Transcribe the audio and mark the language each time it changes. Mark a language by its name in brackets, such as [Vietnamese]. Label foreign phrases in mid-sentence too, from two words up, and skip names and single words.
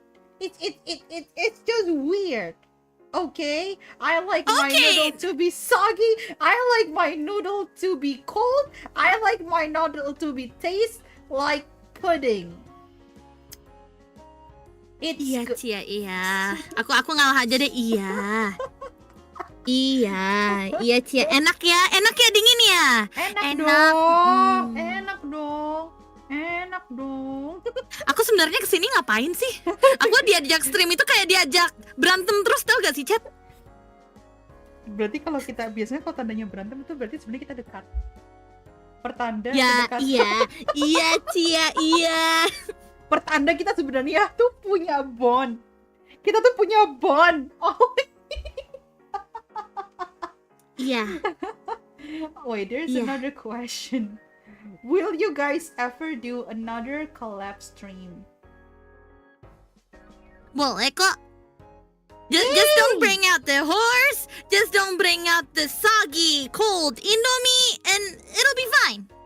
[English] It's just weird. Okay, I like my noodle to be soggy. I like my noodle to be cold. I like my noodle to be taste like pudding. It's [Indonesian] Iya, [English] good. [Indonesian] Tjia, iya. Aku ngalah aja deh, iya. Iya, Tjia. Enak ya dingin ya. Enak Enak. dong, enak dong. Aku sebenarnya kesini ngapain sih? Aku diajak stream itu kayak diajak berantem terus, tau gak sih, Chat? Berarti kalau kita biasanya kalau tandanya berantem itu berarti sebenarnya kita dekat. Pertanda Ya, dekat. iya, Tjia, iya. Pertanda kita sebenarnya tuh punya bond. Kita tuh punya bond. Oh. Iya. [English] Wait, there's Yeah. another question. Will you guys ever do another collab stream? [Indonesian] Boleh kok. [English] Just don't bring out the horse. Just don't bring out the soggy, cold Indomie, and it'll be fine.